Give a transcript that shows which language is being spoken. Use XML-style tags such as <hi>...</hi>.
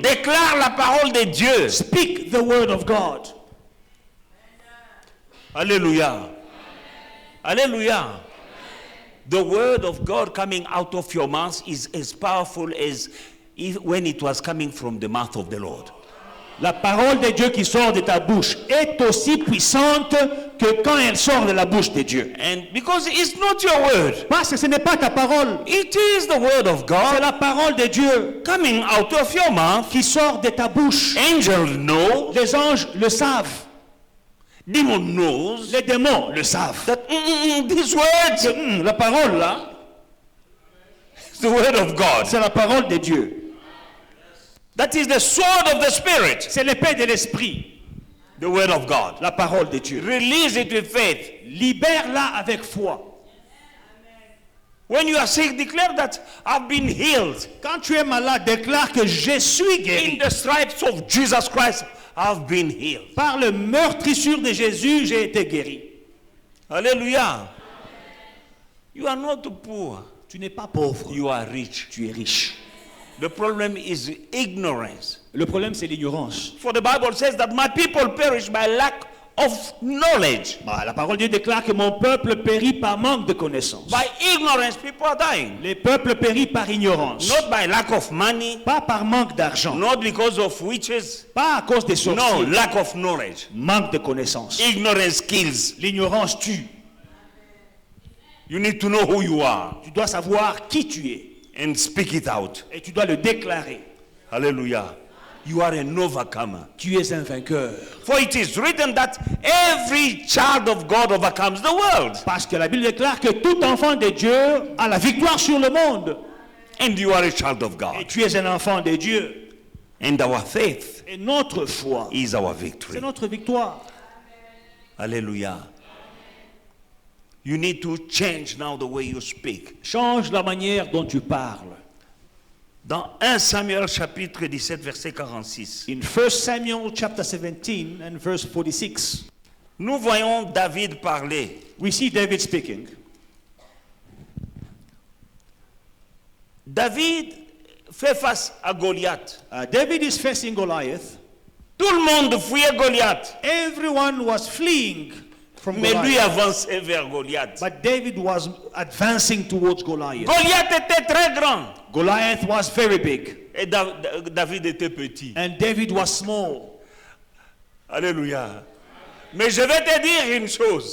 <fr>Déclare la parole de Dieu.</fr> <en>Speak the word of God.</en> <fr>Alléluia. Alléluia.</fr> <en>The word of God coming out of your mouth is as powerful as when it was coming from the mouth of the Lord.</en> <fr>La parole de Dieu qui sort de ta bouche est aussi puissante que quand elle sort de la bouche de Dieu.</fr> <en>And because it's not your word,</en> <fr>Parce que ce n'est pas ta parole,</fr> <en>it is the word of</en> <fr>c'est</fr> <en>God</en> <fr>la parole de Dieu</fr> <en>coming out of your mouth.</en> <fr>qui sort de ta bouche.</fr> <en>Angels know,</en> <fr>Les anges le savent,</fr> <en>demon knows</en> <fr>les démons le savent.</fr> <en>that these words,</en> <fr>La parole là,</fr> <en>is the word of God.</en> <fr>c'est la parole de Dieu.</fr> <en>That is the sword of the Spirit,</en> <fr>C'est l'épée de l'esprit,</fr> <en>the word of God.</en> <fr>la parole de Dieu.</fr> <en>Release it with faith.</en> <fr>Libère-la avec foi.</fr> <en>When you are sick, declare that I've been healed.</en> <fr>Quand tu es malade, déclare que je suis guéri.</fr> <en>the stripes of Jesus Christ, I've been healed.</en> <fr>Par le meurtrissure de Jésus, j'ai été guéri.</fr> <en>Hallelujah. You are not poor.</en> <fr>Tu n'es pas pauvre,</fr> <en>You are rich.</en> <fr>tu es riche.</fr> <en>The problem is ignorance.</en> <fr>Le problème, c'est l'ignorance.</fr> <en>For the Bible says that my people perish by lack of knowledge.</en> <fr>La parole de Dieu déclare que mon peuple périt par manque de connaissance.</fr> <en>By ignorance, people are dying.</en> <fr>Les peuples périssent par ignorance.</fr> <en>Not by lack of money,</en> <fr>Pas par manque d'argent.</fr> <en>not because of witches.</en> <fr>Pas à cause des</fr> <en>No,</en> <fr>sorciers.</fr> <en>lack of knowledge.</en> <fr>Manque de connaissance.</fr> <en>Ignorance kills.</en> <fr>L'ignorance tue.</fr> <en>You need to know who you are</en> <fr>Tu dois savoir qui tu es.</fr> <en>and speak it out.</en> <fr>Et tu dois le déclarer.</fr> <en>Hallelujah. You are an overcomer.</en> <fr>Tu es un vainqueur.</fr> <en>For it is written that every child of God overcomes the world.</en> <fr>Parce que la Bible déclare que tout enfant de Dieu a la victoire sur le monde.</fr> <en>And you are a child of</en> <fr>Et</fr> <en>God.</en> <fr>tu es un enfant de Dieu.</fr> <en>And our faith</en> <fr>Et notre foi,</fr> <en>is our</en> <fr>c'est</fr> <en>victory.</en> <fr>notre victoire.</fr> <en>Hallelujah. You need to change now the way you speak.</en> <fr>Change la manière dont tu parles. Dans 1 Samuel chapitre 17 verset 46,</fr> <en>In 1 Samuel chapter 17 and verse 46,</en> <fr>nous voyons David parler.</fr> <en>we see David speaking.</en> <fr>David fait face à Goliath.</fr> <en>David is facing Goliath.</en> <fr>Tout le monde fuyait Goliath.</fr> <en>Everyone was fleeing from</en> <fr>Mais lui</fr> <en>Goliath.</en> <fr>avançait vers Goliath.</fr> <en>But David was advancing towards Goliath.</en> <fr>Goliath était très grand.</fr> <en>Goliath was very big.</en> <fr>Et David était petit.</fr> <en>And David was small.</en> <fr>Alléluia. Mais je vais te dire une chose.</fr>